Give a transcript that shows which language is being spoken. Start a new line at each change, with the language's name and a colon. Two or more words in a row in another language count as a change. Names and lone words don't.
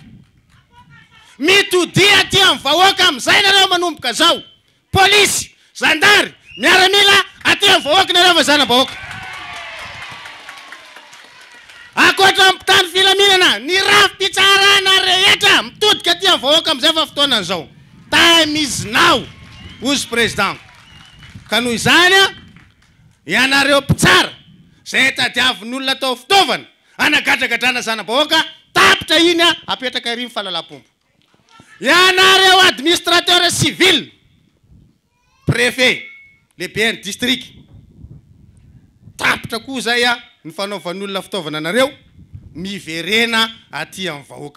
Malagasy: Mitodia aty amin'ny vahoaka amizay nareo manomboka zao. Polisy, zandary, miaramila aty amin'ny vahoaka nareo fa zana-bahoaka. Akoatra ampitany filaminana ny rafi-pitsarana rehetra mitodika aty amin'ny vahoaka amizay fa fotoana zao.
English: Time is now,
Malagasy: hozy president. Ka noho izany ianareo mpitsara zay tadiavin'olona atao fitaovana anagadra-gadrana zana-bahoaka tapitra iny apetraka ery fahalalam-pombo. Ianareo
French: administrateur civil,
Malagasy: préfet, lehibe ny district, tapitra koa zay ny fanaovan'olona fitaovana nareo miverena aty amin'ny vahoaka.